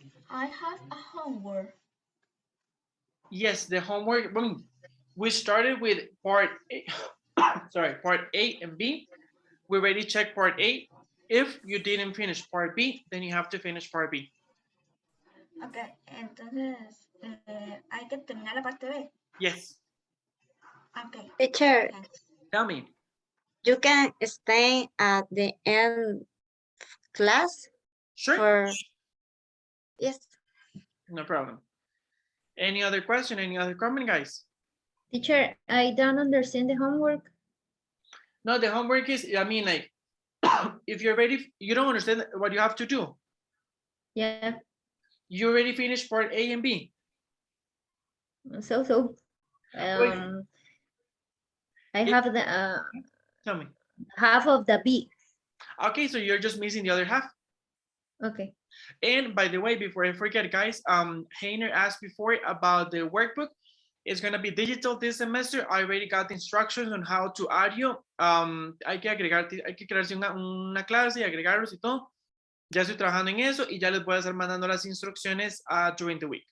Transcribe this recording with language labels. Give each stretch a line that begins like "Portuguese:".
English: I have a homework. Yes, the homework. We started with part A. sorry, part A and B. We already checked part A. If you didn't finish part B, then you have to finish part B.
Spanish: Ok, entonces hay que terminar la parte B.
English: Yes. Ok. Teacher, Tell me. you can stay at the end class. Sure. For... Yes. No problem. Any other question? Any other comment, guys? Teacher, I don't understand the homework. No, the homework is, I mean, like, if you're ready, you don't understand what you have to do. Yeah. You already finished part A and B. So. I have the Tell me. half of the B. Okay, so you're just missing the other half. Okay. And by the way, before I forget, guys, Heiner asked before about the workbook. It's going to be digital this semester. I already got the instructions on how to audio.
Spanish: Hay que crearse una clase y agregarlos y todo. Ya estoy trabajando en eso y ya les voy a estar mandando las instrucciones
English: during the week.